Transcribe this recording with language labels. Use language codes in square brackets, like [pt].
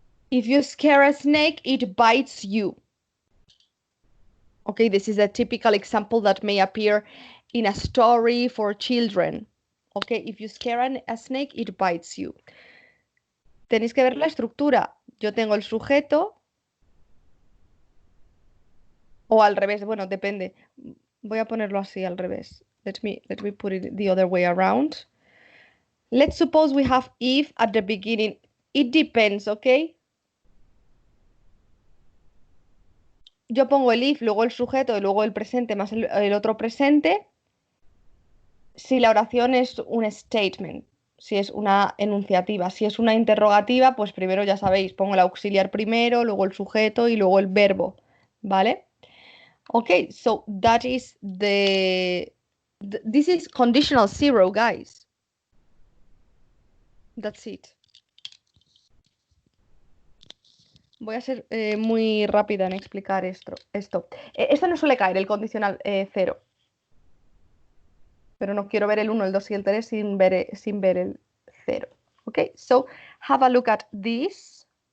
[en] If you scare a snake, it bites you. Okay, this is a typical example that may appear in a story for children. Okay, if you scare a snake, it bites you. [es] Tenéis que ver la estructura. Yo tengo el sujeto. O al revés, bueno, depende. Voy a ponerlo así al revés. [en] Let me put it the other way around. Let's suppose we have if at the beginning. It depends, okay? [es] Yo pongo el if, luego el sujeto y luego el presente más el otro presente. Si la oración es un statement, si es una enunciativa. Si es una interrogativa, pues primero ya sabéis, pongo el auxiliar primero, luego el sujeto y luego el verbo, ¿vale? [en] Okay, so that is this is conditional zero, guys. That's it. [es] Voy a ser muy rápida en explicar esto. Esto no suele caer, el condicional cero. Pero no quiero ver el 1, el 2 y el 3 sin ver el 0. [en] Okay, so have a look at this.